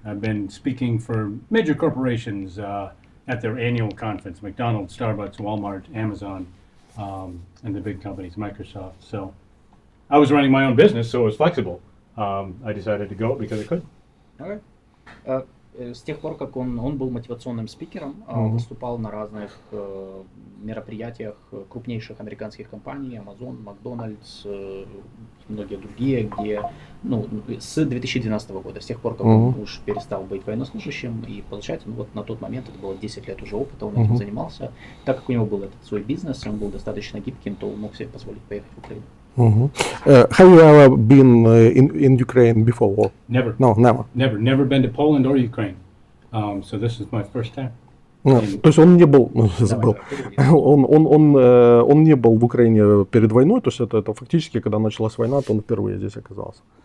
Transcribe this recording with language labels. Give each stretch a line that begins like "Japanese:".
English: I've been speaking for major corporations at their annual conference, McDonald's, Starbucks, Walmart, Amazon, and the big companies, Microsoft. So I was running my own business, so it was flexible. I decided to go because I could. Okay.
Russian: С тех пор, как он был мотивационным спикером, выступал на разных мероприятиях крупнейших американских компаний, Amazon, Макдональдс, многие другие, где, с 2012 года, с тех пор, как он уж перестал быть военнослужащим и получать, на тот момент, это было 10 лет уже опыта, он этим занимался. Так как у него был этот свой бизнес, он был достаточно гибким, то он мог себе позволить поехать в Украину.
English: Have you ever been in Ukraine before war? Never. No, never. Never been to Poland or Ukraine. So this is my first time.
Russian: То есть он не был, забыл, он не был в Украине перед войной, то есть это фактически, когда началась война, то он впервые здесь оказался.